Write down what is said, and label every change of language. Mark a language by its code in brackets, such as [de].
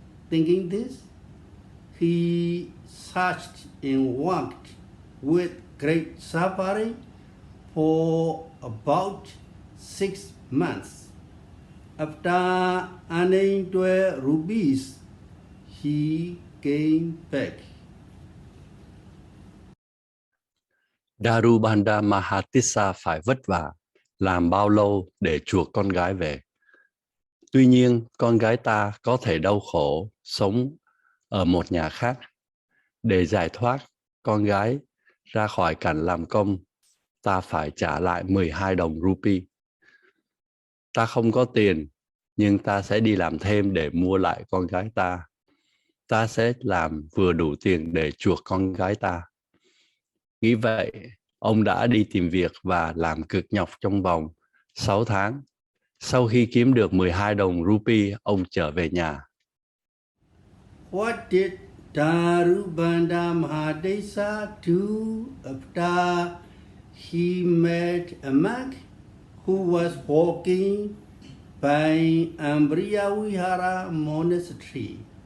[en] Thinking this, he searched and worked with great suffering for about 6 months. After earning 12 rupees, he came back. [vi] Darubanda Mahatissa phải vất vả, làm bao lâu để chuộc con gái về. Tuy nhiên, con gái ta có thể đau khổ sống ở một nhà khác. Để giải thoát con gái ra khỏi cảnh làm công, ta phải trả lại 12 đồng rupee. Ta không có tiền, nhưng ta sẽ đi làm thêm để mua lại con gái ta. Ta sẽ làm vừa đủ tiền để chuộc con gái ta. Nghĩ vậy, ông đã đi tìm việc và làm cực nhọc trong vòng 6 tháng. Sau khi kiếm được 12 đồng rupee, ông trở về nhà. [en] What did Darubanda Mahadesa do after he met a monk who was walking by Viriya monastery?